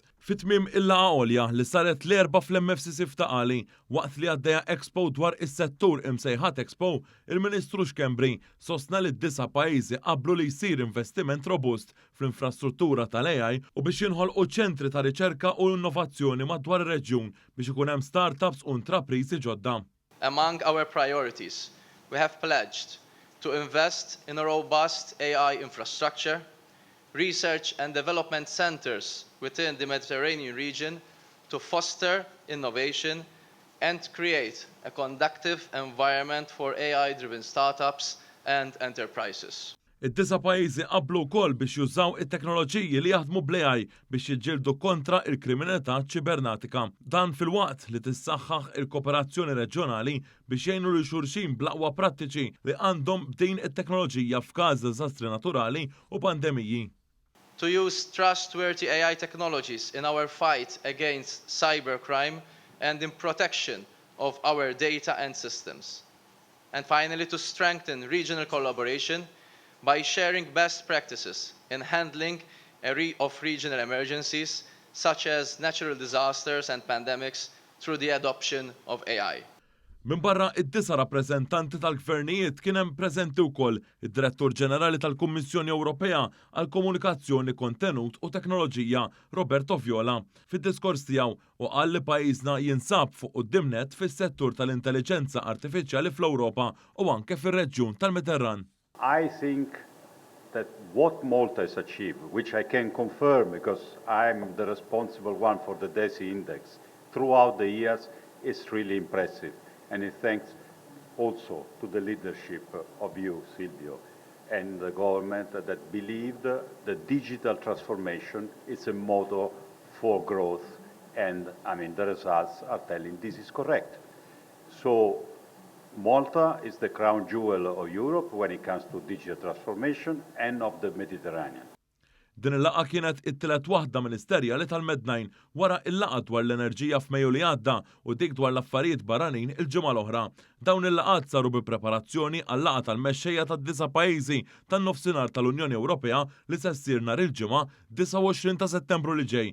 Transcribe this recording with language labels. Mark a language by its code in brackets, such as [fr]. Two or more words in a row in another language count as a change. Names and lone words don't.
[mt] Fit-tmiem il-laqgħa għolja li saret l-Erbgħa fl-MFCC f'Taqali waqt li għaddejja Expo dwar is-settur imsejħat Expo, il-Ministru Schembri sostna li d-disa pajjiżi qablu li jsir investiment robust fl-infrastruttura tal-AI u biex jinħolqu ċentri ta' riċerka u innovazzjoni madwar ir-reġjun biex ikun hemm startups u intrapriżi ġodda. [en] Among our priorities, we have pledged to invest in a robust AI infrastructure, research and development centers within the Mediterranean region to foster innovation and create a conducive environment for AI-driven startups and enterprises. [mt] Id-disa pajjiżi qablu wkoll biex jużaw it-teknoloġiji li jaħdmu bl-AI biex jiġġieldu kontra il-kriminalità ċibernatika. Dan fil-waqt li tissaħħaħ il-kooperazzjoni reġjonali biex jgħinu lil xulxin bl-aqwa prattiċi li għandhom b'din it-teknoloġija f'każ diżastri naturali u pandemiji. [en] To use trustworthy AI technologies in our fight against cybercrime and in protection of our data and systems. And finally, to strengthen regional collaboration by sharing best practices in handling of regional emergencies, such as natural disasters and pandemics, through the adoption of AI. [mt] Min barra id-disa rappreżentanti tal-gvernijiet kien hemm preżenti wkoll id-Direttur Ġenerali tal-Kummissjoni Ewropea għal Komunikazzjoni, Kontenut u Teknoloġija Roberto Viola fid-diskors tiegħu u qal li pajjiżna jinsab fuq qudiemnet fis-settur tal-intelliġenza artifiċjali fl-Ewropa u anke fir-reġjun tal-Mediterran. [en] I think that what Malta has achieved, which I can confirm because I'm the responsible one for the DESI index throughout the years, is really impressive. And it thanks also to the leadership of you, Silvio, and the government that believed the digital transformation is a model for growth. And the results are telling this is correct. So Malta is the crown jewel of Europe when it comes to digital transformation and of the Mediterranean. [mt] Din il-laqgħa kienet it-tielet waħda ministerjali tal-MED wara il-laqgħa dwar l-enerġija f'Mejju li għadda u dik dwar l-affarijiet barranin il-ġimgħa l-oħra. Dawn il-laqgħat saru bi preparazzjoni għall-laqgħa tal-mexxejja tad-disa pajjiżi tan-Nofsinhar tal-Unjoni Ewropea li se ssir nhar il-ġimgħa 29 ta' Settembru li ġej.